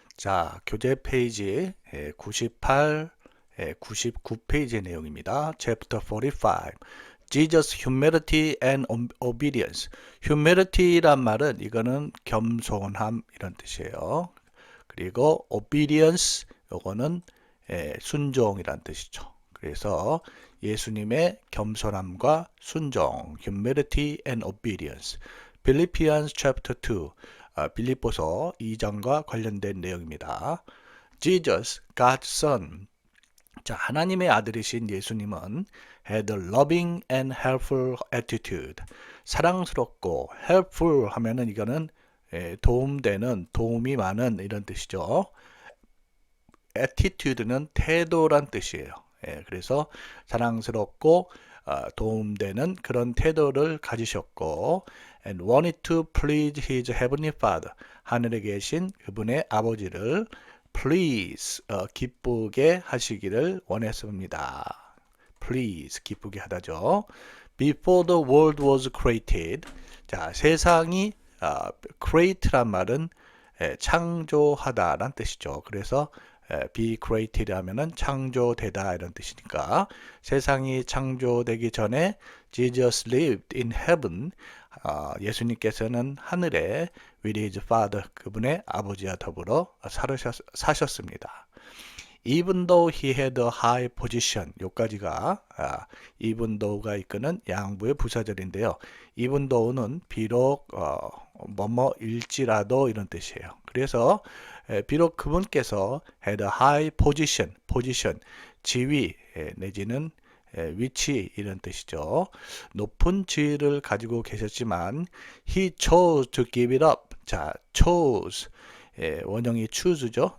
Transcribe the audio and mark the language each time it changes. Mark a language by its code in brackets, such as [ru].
[ko] 자, 교재 페이지 98, 99 페이지의 내용입니다. [en] Chapter 45. Jesus, Humility and Obedience. [ko] Humility란 말은 이거는 겸손함 이런 뜻이에요. 그리고 Obedience 요거는 순종이란 뜻이죠. 그래서 예수님의 겸손함과 순종, [en] Humility and Obedience. Philippians chapter 2. [ko] 빌립보서 2장과 관련된 내용입니다. [en] Jesus, God's Son. [ko] 자, 하나님의 아들이신 예수님은 [en] had a loving and helpful attitude. [ko] 사랑스럽고 helpful 하면은 이거는 도움되는, 도움이 많은 이런 뜻이죠. attitude는 태도란 뜻이에요. 그래서 사랑스럽고 도움되는 그런 태도를 가지셨고 [en] and wanted to please his heavenly father. [ko] 하늘에 계신 그분의 아버지를 please 기쁘게 하시기를 원했습니다. please 기쁘게 하다죠. [en] before the world was created. [ko] 자, 세상이 create란 말은 창조하다란 뜻이죠. 그래서 be created 하면은 창조되다 이런 뜻이니까 세상이 창조되기 전에 [en] Jesus lived in heaven. [ko] 예수님께서는 하늘에 [en] with his father [ko] 그분의 아버지와 더불어 사셨습니다. [en] Even though he had a high position [ko] 요까지가 even though가 이끄는 양부의 부사절인데요. even though는 비록 뭐뭐일지라도 이런 뜻이에요. 그래서 비록 그분께서 [en] had a high position, [ko] 지위 내지는 위치 이런 뜻이죠. 높은 지위를 가지고 계셨지만 [en] he chose to give it up. [ko] 자, chose 원형이 choose죠.